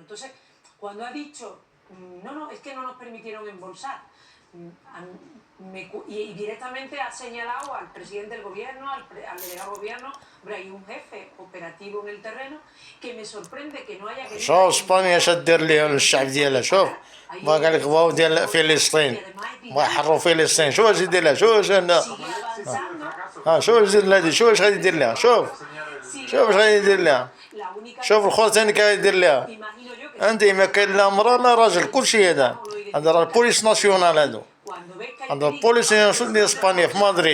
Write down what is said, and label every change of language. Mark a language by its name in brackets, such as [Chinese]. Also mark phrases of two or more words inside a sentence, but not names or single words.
[Spanish] Entonces, cuando ha dicho, no, no, es que no nos permitieron embolsar, y directamente ha señalado al presidente del gobierno, al delegado del gobierno, hombre, hay un jefe operativo en el terreno que me sorprende que no haya querido. [Arabic] شوف اسبانيا اش دير ليها للشعب ديالها. شوف بغا قال لك بغاو ديال فلسطين، بغا يحرروا فلسطين. شوف اش يدير لها، شوف اش شوف اش يدير لها، شوف اش غادي يدير لها، شوف اش غادي يدير لها. شوف الاخر ثاني كي غادي يدير لها. انت ما كاين لا مرا لا راجل كلشي هذا راه البوليس ناسيونال هادو، هذا البوليس ناسيونال ديال اسبانيا في مدريد.